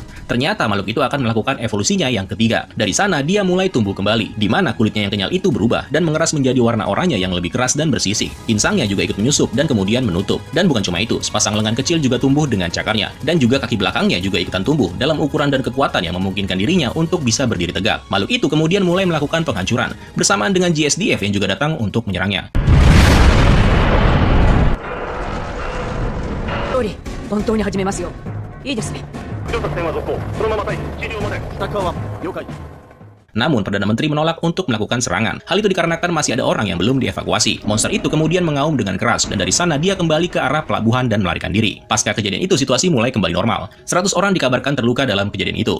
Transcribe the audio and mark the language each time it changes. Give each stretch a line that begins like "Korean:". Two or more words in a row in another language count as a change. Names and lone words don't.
Indonesian: Ternyata makhluk itu akan melakukan evolusinya yang ketiga. Dari sana dia mulai tumbuh kembali, di mana kulitnya yang kenyal itu berubah dan mengeras menjadi warna oranye yang lebih keras dan bersisik. Insangnya juga ikut menyusup dan kemudian menutup. Dan bukan cuma itu, sepasang lengan kecil juga tumbuh dengan cakarnya, dan juga kaki belakangnya juga ikutan tumbuh dalam ukuran dan kekuatan yang memungkinkan dirinya untuk bisa berdiri tegak. Makhluk itu kemudian mulai melakukan penghancuran bersamaan dengan JSDF yang juga datang untuk menyerangnya.
Japanese: 通り本当に始めますよ。いいですね。
Indonesian: Namun, Perdana Menteri menolak untuk melakukan serangan. Hal itu dikarenakan masih ada orang yang belum dievakuasi. Monster itu kemudian mengaum dengan keras, dan dari sana dia kembali ke arah pelabuhan dan melarikan diri. Pasca kejadian itu, situasi mulai kembali normal. 100 orang dikabarkan terluka dalam kejadian itu.